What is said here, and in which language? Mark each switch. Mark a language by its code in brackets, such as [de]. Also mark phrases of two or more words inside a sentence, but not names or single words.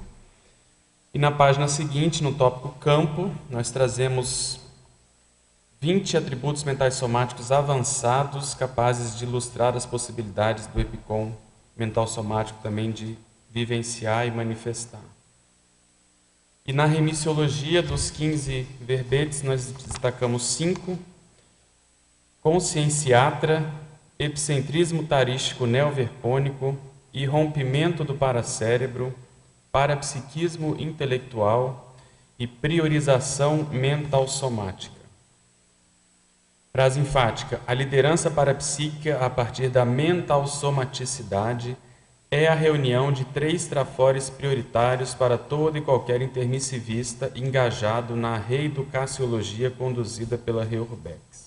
[pt] E na página seguinte, no tópico campo, nós trazemos 20 atributos mentais somáticos avançados capazes de ilustrar as possibilidades do epicom mental somático também de vivenciar e manifestar. E na remissiologia, dos 15 verbetes, nós destacamos 5: conscienciatra, epicentrismo tarístico neoverpônico, irrompimento do paracérebro, parapsiquismo intelectual e priorização mental somática. Frase enfática: a liderança parapsíquica a partir da mental somaticidade é a reunião de 3 trafores prioritários para todo e qualquer intermissivista engajado na reeducaciologia conduzida pela Reurbex.